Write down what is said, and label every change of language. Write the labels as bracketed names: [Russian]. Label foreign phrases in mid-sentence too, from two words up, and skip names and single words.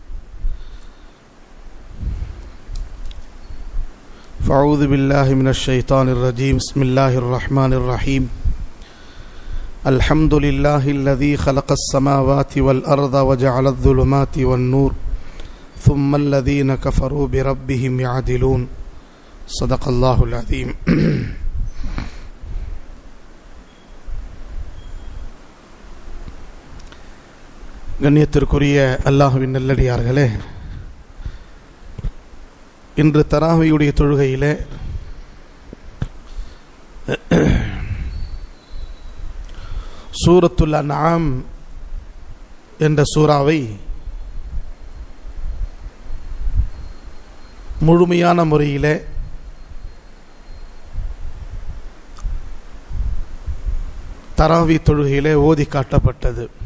[Arabic] فأعوذ بالله من الشيطان الرجيم بسم الله الرحمن الرحيم الحمد لله الذي خلق السماوات والأرض وجعل الظلمات والنور ثم الذين كفروا بربهم يعدلون صدق الله العظيم. [Tamil] கண்ணியத்திற்குரிய அல்லாஹ்வின் நல்லடியார்களே, இன்று தராவியுடைய தொழுகையிலே சூரத்துல் அன்ஆம் என்ற சூறாவை முழுமையான முறையிலே தராவி தொழுகையிலே ஓதி காட்டப்பட்டது.